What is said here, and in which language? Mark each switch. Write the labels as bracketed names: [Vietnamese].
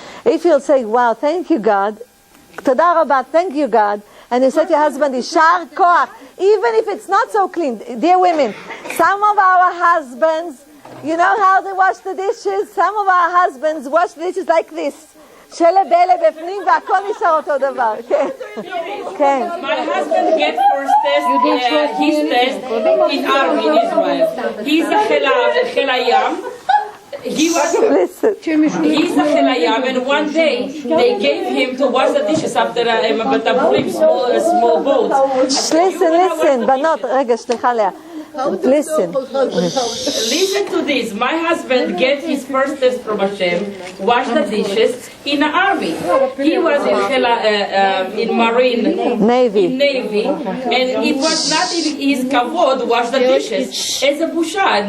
[English] If you'll say, wow, thank you, God. [Hebrew] Toda rabba, [English] thank you, God. And you say to your husband, Yishar koach. Even if it's not so clean. Dear women, some of our husbands, you know how they wash the dishes? Some of our husbands wash the dishes like this. [Hebrew] שלה בלה בפנים והכל נשאר אותו דבר. כן. [English] My husband gets first test, his test in army in Israel. He's a [Hebrew] חיל הים. [English] he was Listen. he's a Elyashiv, and one day they gave him to wash the dishes after a small boat. Listen, [Hebrew] בנות, רגע, סליחה לאה. [English] Listen. Listen to this. My husband get his first test from Hashem, wash the dishes in the army. He was in Marine Navy. in Navy, and it was not in his kavod wash the dishes. It's a busha.